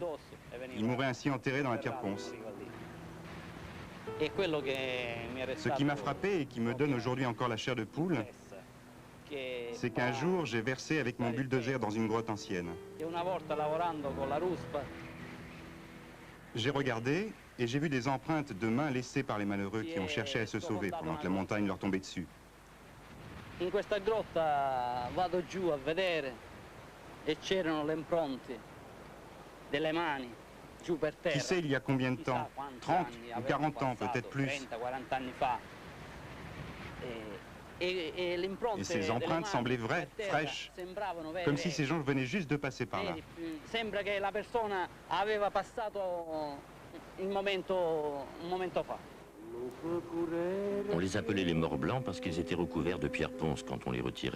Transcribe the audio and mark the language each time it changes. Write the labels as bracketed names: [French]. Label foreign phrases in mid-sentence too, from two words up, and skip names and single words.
[French] Il mourait ainsi enterré dans la pierre ponce. Ce qui m'a frappé et qui me donne aujourd'hui encore la chair de poule, c'est qu'un jour, j'ai versé avec mon bulldozer dans une grotte ancienne. J'ai regardé et j'ai vu des empreintes de mains laissées par les malheureux qui ont cherché à se sauver pendant que la montagne leur tombait dessus. [Italian] In questa grotta vado giù a vedere e c'erano le impronte delle mani giù per terra. [French] Qui sait il y a combien de temps? 30 ou 40 ans, peut-être plus. Et ces empreintes semblaient vraies, fraîches, comme si ces gens venaient juste de passer par là. [Italian] Sembra che la persona aveva passato un momento fa. [French] On les appelait les morts blancs parce qu'ils étaient recouverts de pierre ponce quand on les retirait.